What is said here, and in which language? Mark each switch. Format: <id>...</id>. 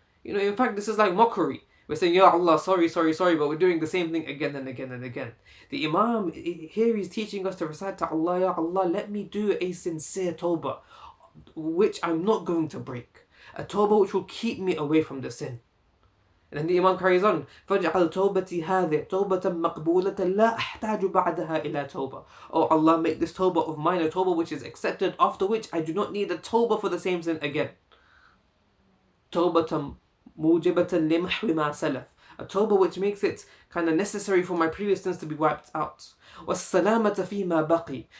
<en>In fact, this is like mockery. We're saying, Ya Allah, sorry, but we're doing the same thing again and again and again. The Imam, here he's teaching us to recite to Allah, Ya Allah, let me do a sincere tawbah, which I'm not going to break. A tawbah which will keep me away from the sin. And then the Imam carries on,</en> <ar>فَاجْعَلْ تَوْبَتِي هَذِهِ تَوْبَةً مَقْبُولَةً لَا أَحْتَاجُ بَعْدَهَا إِلَى tawbah.</ar> <en>Oh Allah, make this tawbah of mine a tawbah which is accepted, after which I do not need a tawbah for the same sin again.</en> <ar>تَوْبَةً مُوجِبَةً لِمَحْوِ مَا سَلَفَ.</ar> <en>A tawbah which makes it kind of necessary for my previous sins to be wiped out.</en> <ar>وَالسَّلَامَةَ فِي مَا بَقِي.</ar>